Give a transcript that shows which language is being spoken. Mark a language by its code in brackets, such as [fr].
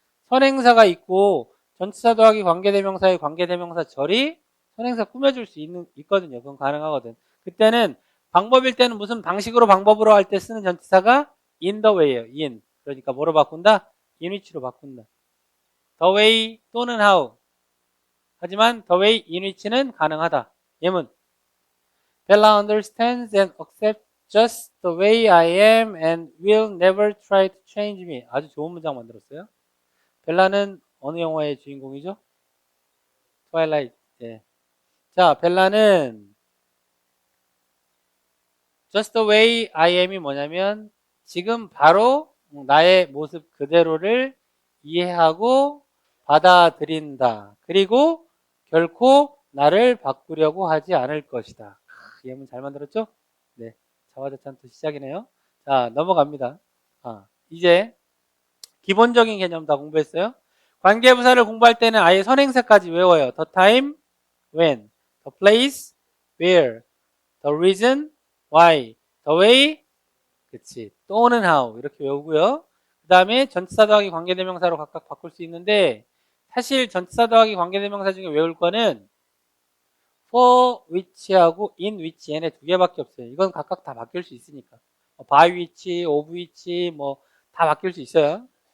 [ko] 선행사가 있고 전치사 더하기 관계대명사의 관계대명사 절이 선행사 꾸며줄 수 있거든요. 그건 가능하거든. 그때는 방법일 때는 무슨 방식으로 방법으로 할 때 쓰는 전치사가 in the way예요. in. 그러니까 뭐로 바꾼다? in which로 바꾼다. the way 또는 how. 하지만 the way in which는 가능하다. 예문. [en] Bella understands and accepts just the way I am and will never try to change me. [ko] 아주 좋은 문장 만들었어요. 벨라는 어느 영화의 주인공이죠? 트와일라이트. 예. 자, 벨라는 [en] just the way I am [ko] 이 뭐냐면 지금 바로 나의 모습 그대로를 이해하고 받아들인다. 그리고 결코 나를 바꾸려고 하지 않을 것이다. 예문 잘 만들었죠? 네. 자화자찬 또 시작이네요. 자, 넘어갑니다. 이제 기본적인 개념 다 공부했어요. 관계부사를 공부할 때는 아예 선행사까지 외워요. [en] The time, when, the place, where, the reason, why, the way, 그치, 또는 how [ko] 이렇게 외우고요. 그 다음에 전치사 더하기 관계대명사로 각각 바꿀 수 있는데 사실 전치사 더하기 관계대명사 중에 외울 거는 for which하고 in which 얘네 두 개밖에 없어요. 이건 각각 다 바뀔 수 있으니까. by which, of which 뭐 다 바뀔 수 있어요.